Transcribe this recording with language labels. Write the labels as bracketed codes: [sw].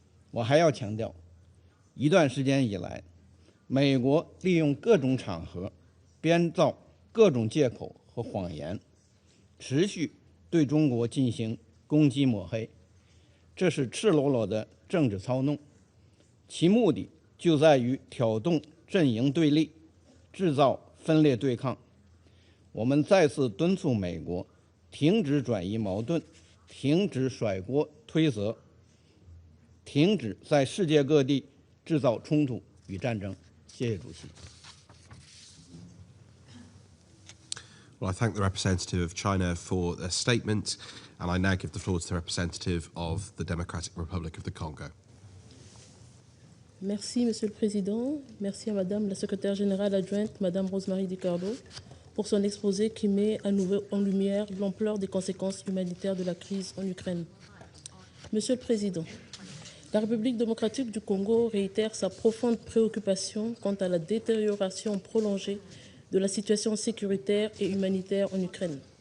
[zh] 我还要强调，一段时间以来，美国利用各种场合编造各种借口和谎言，持续对中国进行攻击抹黑，这是赤裸裸的政治操弄，其目的就在于挑动阵营对立，制造分裂对抗。我们再次敦促美国停止转移矛盾，停止甩锅推责，停止在世界各地制造冲突与战争。谢谢主席。 [en] Well, I thank the representative of China for their statement, and I now give the floor to the representative of the Democratic Republic of the Congo. [fr] Merci, Monsieur le Président. Merci à Madame la Secrétaire générale adjointe, Madame Rosemary DiCarlo, pour son exposé qui met à nouveau en lumière l'ampleur des conséquences humanitaires de la crise en Ukraine. Monsieur le Président, la République démocratique du Congo réitère sa profonde préoccupation quant à la détérioration prolongée de la situation sécuritaire et humanitaire en Ukraine.